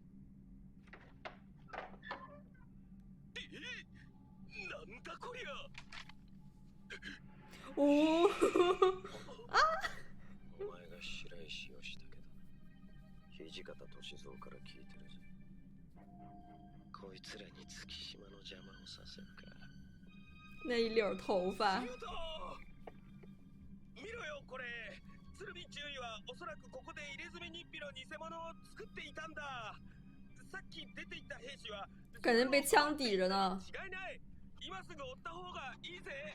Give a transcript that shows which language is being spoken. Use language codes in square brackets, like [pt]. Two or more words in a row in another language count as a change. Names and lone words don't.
[ja] なんだこりゃ。おお。お前が白石をしたけど、土方歳三から聞いてるぜ。こいつらに月島の邪魔をさせるか。 [zh] 那一绺头发。 [ja] 見ろよこれ。鶴見中尉はおそらくここで入れ墨日記の偽物を作っていたんだ。さっき出ていった兵士は [zh] 感觉被枪抵着呢。 [ja] 違いない。今すぐ追った方がいいぜ。